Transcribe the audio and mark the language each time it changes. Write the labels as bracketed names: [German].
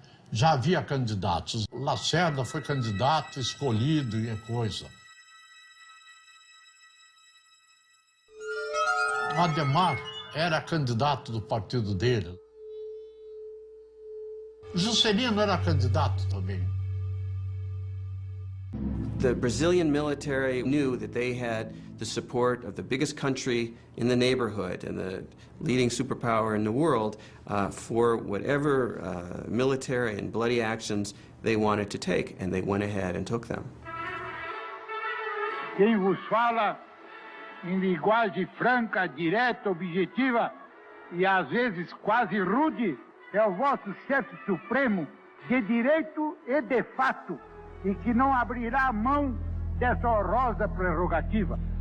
[Portuguese] Já havia candidatos. Lacerda foi candidato, escolhido e coisa. Ademar era candidato do partido dele. Juscelino era candidato também. [English] The Brazilian military knew that they had the support of the biggest country in the neighborhood and the leading superpower in the world for whatever military and bloody actions they wanted to take, and they went ahead and took them. [Portuguese] Quem vos fala em linguagem franca, direta, objetiva e às vezes quase rude é o vosso chefe supremo, de direito e de fato, e que não abrirá mão dessa honrosa prerrogativa.